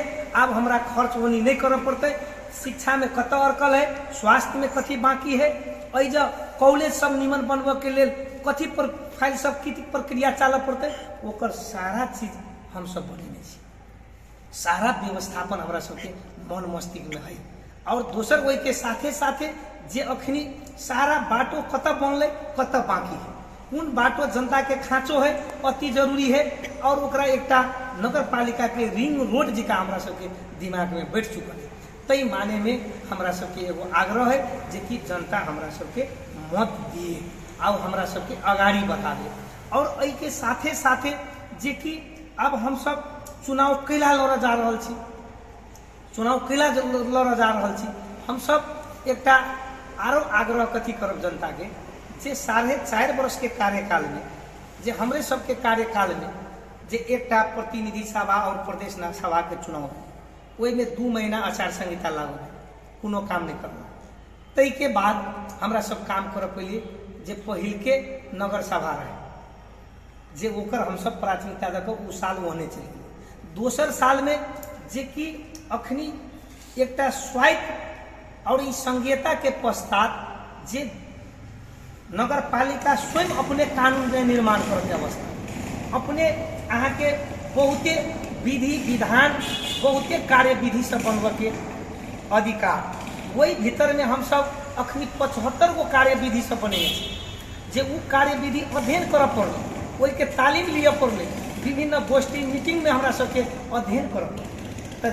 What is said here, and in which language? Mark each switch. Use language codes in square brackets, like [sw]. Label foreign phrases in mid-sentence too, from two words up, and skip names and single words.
[mai] अब हमरा खर्च ओनी नहीं करऽ पड़ते। शिक्षा में कत अड़कल है, स्वास्थ्य में कथी बाकी है, अज कॉलेज सब निमन बनबऽ के लेल कथी पर फाइल सब की प्रक्रिया चलऽ पड़ते, ओकर सारा चीज हम सब बनेने छी। सारा व्यवस्थापन हमरा सबके मन मस्तिष्क में है। और दोसर वही के साथे साथे जे अखनी सारा बाटो कत बनले, कत बाकी है, उन बाटो जनता के खाँचो है, अति जरूरी है। और ओकरा एकटा नगर पालिका के रिंग रोड जिका हमरा सबके दिमाग में बैठ चुकल है। तई माने में हमरा सबके एगो आग्रह है जे कि जनता हमरा सबके मत दिए और हमरा सबके अगाड़ी बताबे। और एहि के साथे साथे जे कि अब हम सब चुनाव कैला लड़ जा रहल छी, चुनाव कैला लड़ जा रहल छी, हम सब एकटा आरो आग्रह कथी करब जनता के, जे 4.5 वर्ष के कार्यकाल में, जे हमरे सबके कार्यकाल में जे एकटा प्रतिनिधि सभा और प्रदेश सभा के चुनाव है, ओहि में 2 महीना आचार संहिता लागू है, कोनो काम नहीं करना। तई के बाद हमरा सब काम करब पहले जे पहिल के नगर सभा रहे, जे ओकर हम सब प्राथमिकता दे उ साल होने चाहिए। दोसर साल में जे कि अखनी एकटा स्वायत्त और इस संघीयता के पश्चात जे नगर पालिका स्वयं अपने कानून के निर्माण करते अवस्था, अपने अहाँ के बहुते विधि विधान, बहुते कार्यविधि सब बनबऽ के अधिकार, वही भीतर में हम सब अखनी 75 गो कार्यविधि सब बने, जे उ कार्यविधि अध्ययन करऽ पड़ल, वही के तालीम लिया पड़ल, विभिन्न गोष्ठी मीटिंग में हमरा सबके अध्ययन करऽ पड़ल।